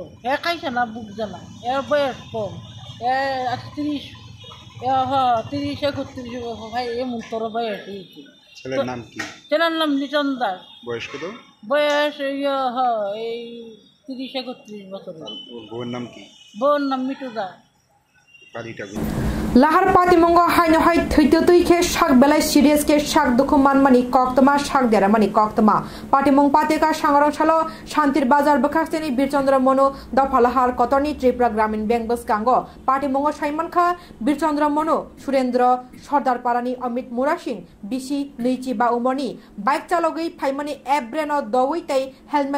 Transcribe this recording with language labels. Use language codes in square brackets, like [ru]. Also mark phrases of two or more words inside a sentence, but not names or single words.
[bn] এ খাইছে না, বুঝছে না, এর বয়স কম, 30 31 ভাই এমন তোর বয়স হয়েছে। ছেলের নাম কি? ছেলের নাম লিটন দাস। বয়স কত? বয়স এই 30-31 বছর। বউয়ের নাম কি? বউর নাম মিতু দাস। বাড়িটা [trp] लाहार पातिमंग हाइनो हाइ थैतो तुइखे शाक बेलाय सिरियस के शाक दुखु मानमानि कक्तमा शाक देरा मानि कक्तमा पातिमंग पातिका सांगरं सालो शान्तिर बाजार बखास्तेनि बीरचंद्र मनु दफालाहार कतरनि त्रिपुरा ग्रामीण बैंक बसकांगो पातिमंग साइमानखा बीरचंद्र मनु सुरेंद्र सरदार पारानि अमित मुरा सिंह बिसि नैचि बा उमरनि बाइक चालकै फाइमानि एब्रेन दवै तै हेलमेट